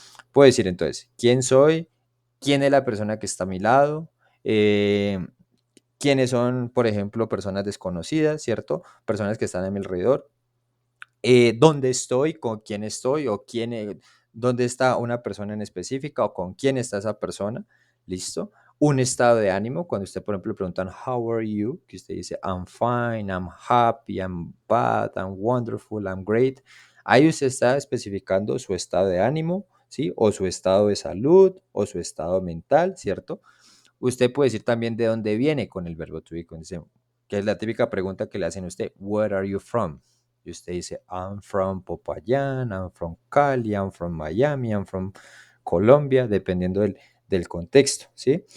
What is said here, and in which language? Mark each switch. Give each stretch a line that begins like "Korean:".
Spanish: Puedo decir entonces quién soy, quién es la persona que está a mi lado, quiénes son, por ejemplo, personas desconocidas, ¿cierto? Personas que están a mi alrededor. Dónde estoy, con quién estoy o dónde está una persona en específica o con quién está esa persona. ¿Listo? Un estado de ánimo, cuando usted, por ejemplo, le preguntan,
English: how are you?
Spanish: Que usted dice,
English: I'm fine, I'm happy, I'm bad, I'm wonderful, I'm great.
Spanish: Ahí usted está especificando su estado de ánimo, ¿sí? O su estado de salud o su estado mental, ¿cierto? Usted puede decir también de dónde viene con el verbo to be, que es la típica pregunta que le hacen a usted,
English: where are you from?
Spanish: Y usted dice,
English: I'm from Popayán, I'm from Cali, I'm from Miami, I'm from Colombia,
Spanish: dependiendo del contexto, ¿sí?